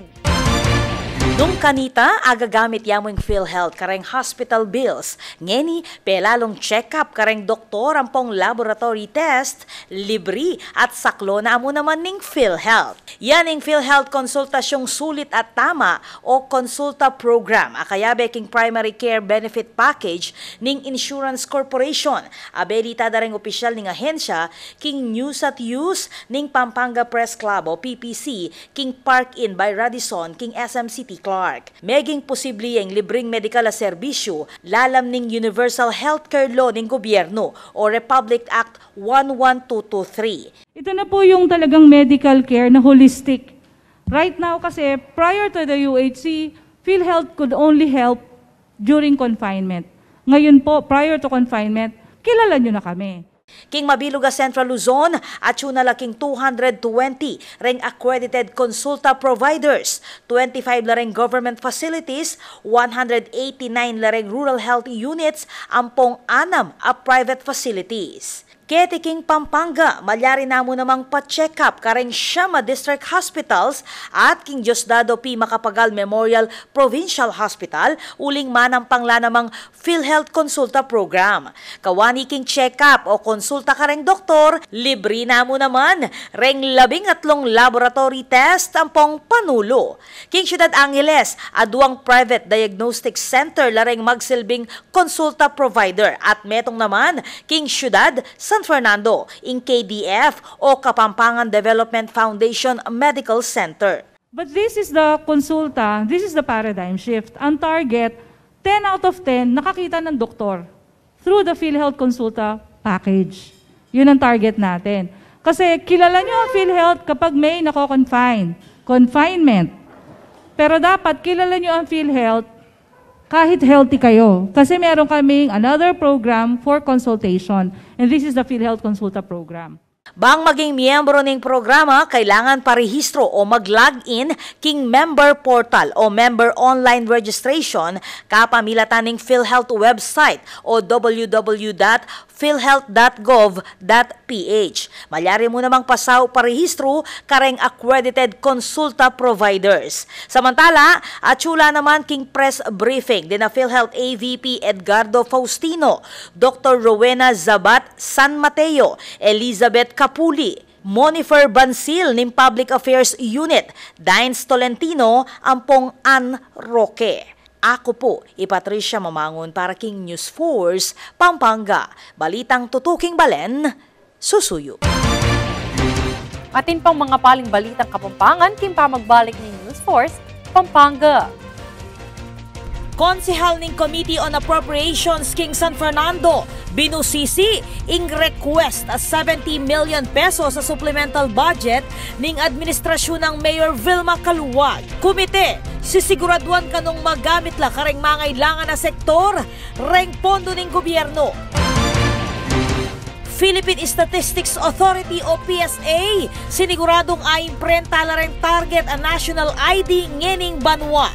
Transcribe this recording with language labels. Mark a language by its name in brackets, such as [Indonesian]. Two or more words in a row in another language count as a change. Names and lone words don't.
[Pampanga] Nung kanita, agagamit yamo yung PhilHealth kareng hospital bills. Ngeni, pelalong check-up kareng doktor ang pong laboratory test, libre at saklo na amo naman ning PhilHealth. Yan ang PhilHealth konsultasyong sulit at tama o konsulta program. Akayabe king [English] primary care benefit package [Pampanga] ning Insurance Corporation. Abelita da ring opisyal ning ahensya king News at Use ning Pampanga Press Club o PPC king Park Inn by Radisson king SM City Clark. Meging posible ang libreng medikal na serbisyo lalam ning Universal Healthcare Law ng gobyerno o Republic Act 11223. [Filipino] Ito na po yung talagang [English] medical care [Filipino] na holistic. [English] Right now kasi prior to the UHC, PhilHealth could only help during confinement. [Filipino] Ngayon po, prior to confinement, kilala nyo na kami. [Pampanga] King Mabiluga Central Luzon at king 220 ring accredited consulta providers, 25 la ring [English] government facilities, [Pampanga] 189 la ring [English] rural health units, [Pampanga] ampong 6 a [English] private facilities. [Pampanga] Ketiking Pampanga, malyari na mo namang pa-check up kareng Siama District Hospitals at King Diosdado P. Macapagal Memorial Provincial Hospital uling manang pangla namang PhilHealth Konsulta Program. Kawani king check up o konsulta kareng doktor, libre na mo naman reng 13 [English] laboratory test [Pampanga] ampong panulo. King Ciudad Angeles, aduang [English] private diagnostic center [Pampanga] lareng magsilbing konsulta provider at metong naman King Ciudad San Fernando, in KDF o Kapampangan Development Foundation Medical Center. [English] But this is the konsulta, this is the paradigm shift. [Filipino] Ang target, [English] 10 out of 10 [Filipino] nakakita ng doktor [English] through the PhilHealth Konsulta package. [Filipino] Yun ang target natin. Kasi kilala nyo ang PhilHealth kapag may confinement. Pero dapat kilala nyo ang PhilHealth kahit healthy kayo. Kasi meron kaming [English] another program for consultation. And this is the PhilHealth Konsulta program. [Pampanga] Bang maging miyembro ng programa, kailangan parehistro o mag-login king [English] member portal [Pampanga] o [English] member online registration [Pampanga] kapamilatan ng PhilHealth website o www.philhealth.gov.ph. Malyari mo namang pasaw parehistro kareng accredited konsulta providers. Samantala, atsula naman king [English] press briefing [Pampanga] din na PhilHealth AVP Edgardo Faustino, Dr. Rowena Zabat San Mateo, Elizabeth Capuli, Monifer Bansil ng Public Affairs Unit, Dines Tolentino, ampong Ann Roque. Ako po, Patricia Mamangon para King News Force, Pampanga. Balitang tutuking balen, susuyo. Atin pang mga paling balitang Kapampangan, Kim pa magbalik ni News Force, Pampanga. Konsehal ng Committee on Appropriations King San Fernando, binusisi ing request a 70 [English] million pesos [Pampanga] sa [English] supplemental budget [Pampanga] ning administrasyon ng Mayor Vilma Caluwag. Komite, sisiguraduan kanong magamit la kareng mangailangan na sektor, reng pondo ning gobyerno. Philippine Statistics Authority o PSA, siniguradong aimprenta la reng target a [English] national ID [Pampanga] ngening banwa.